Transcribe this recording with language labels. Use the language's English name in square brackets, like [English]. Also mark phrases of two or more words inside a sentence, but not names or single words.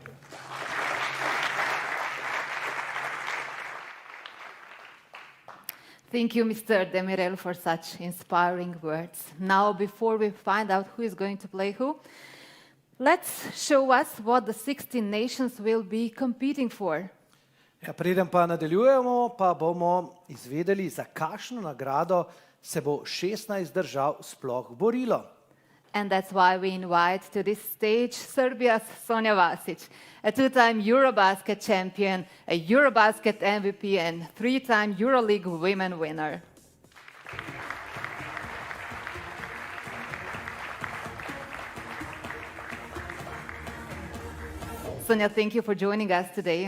[English] Thank you, Mr. Demirel, for such inspiring words. Now, before we find out who is going to play who, let's show us what the 16 nations will be competing for. [Slovenian] Ja, preden pa nadaljujemo, pa bomo izvedeli, za kakšno nagrado se bo 16 držav sploh borilo. [English] And that's why we invite to this stage Serbia's Sonja Vasic, a two-time EuroBasket champion, a EuroBasket MVP, and three-time EuroLeague women winner. Sonja, thank you for joining us today.